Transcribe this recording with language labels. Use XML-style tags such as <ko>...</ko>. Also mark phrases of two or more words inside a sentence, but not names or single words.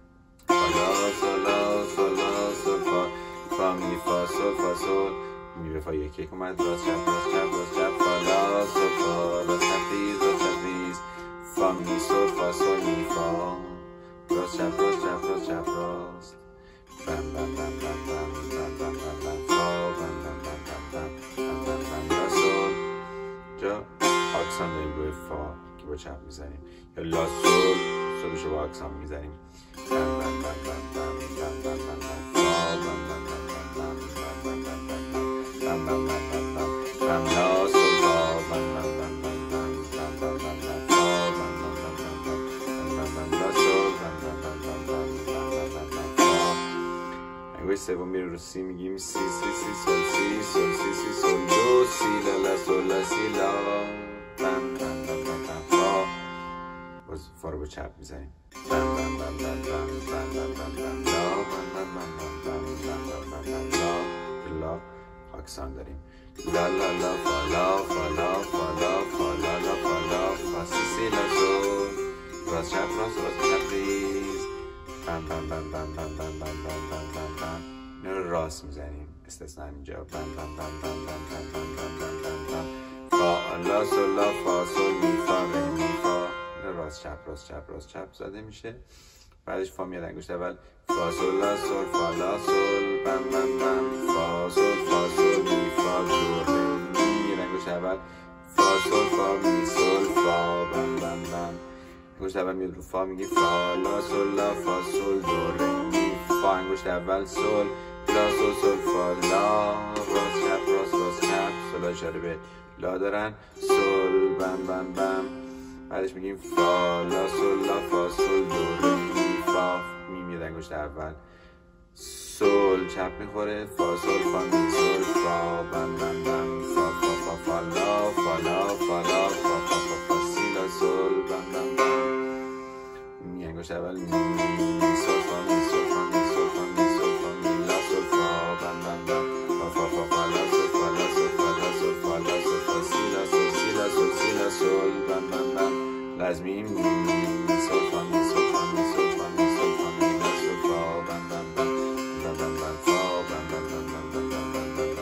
<fa>فالا سولا سولا سول فا، فا می فا سول فا سول، می به فا یک یک اومد، راست چپ راست چپ راست چپ، فالا سول فا راست چپ ریز راست چپ ریز، فا می سول فا سول می فا، راست چپ راست چپ راست چپ راست، بم بم بم بم بم بم بم بم بم فا، بم بم بم بم بم بم بم بم لا سول. جا آکسان داریم روی فا که با چپ میزنیم، یا لا سول سولشو با آکسان میزنیم. بم بم بم بم بم بم بم بم بم فا، بم بم بم بم بم بم بم بم بم بم بم بم بم بم لا سول فا، بم بم بم بم بم بم بم بم فا، بم بم بم بم بم بم لا سول، بم بم بم بم بم بم بم فا. انگوش سوم میره رو سی، میگیم سی سی سی سول سی سول سی سی سول دو، سی لا لا سول لا سی لا، بم بم بم بم بم فا. باز فا رو با چپ میزنیم. بم بم بم بم بم بم بم بم بم لا، بم بم بم بم بم بم بم بم لا، لا آکسان داریم. لا لا لا فا لا فا لا فا لا فا لا لا فا لا فا سی سی لا سول، راست چپ راست راست چپ ریز، بم بم بم بم بم بم بم بم بم بم بم. اینو رو راست میزنیم استثنا اینجا. بم بم بم بم بم بم بم بم بم بم بم فا لا سول لا فا سول می فا ره می فا. راست چپ راست چپ راست چپ زده میشه. بعدش فا میاد انگشت اول، فا سول لا سول فا لا سول، بم بم بم فا سول فا سول می فا دو ره می، انگشت اول فا سول فا می سول فا، بم بم بم. انگشت اول میاد رو فا، میگی فا لا سول لا فا سول دو ره می فا، انگشت اول سول لا سول سول فا لا، راست چپ راست راست چپ، سولا اشاره به لا دارن، سول بم بم بم. بعدش میگیم فا لا سول لا فا سول دو ره می فا، می میاد انگشت اول، سول چپ میخوره، فا سول فا می سول فا، بم بم بم فا فا فا فا لا فا لا فا لا فا فا فا فا سی لا سول، بم بم بم. می انگشت اول می سول فا می سول فا می سول فا می سول فا می لا سول فا، بم بم بم فا فا فا فا لا سول فا لا سول فا لا سول فا لا سول فا سی لا سول سی لا سول سی لا سول، بم بم بم. لازمیم می سول فا می سول فا می سول فا می سول فا می لا سول فا، بم بم بم بم بم بم فا، بم بم بم بم بم بم</fa>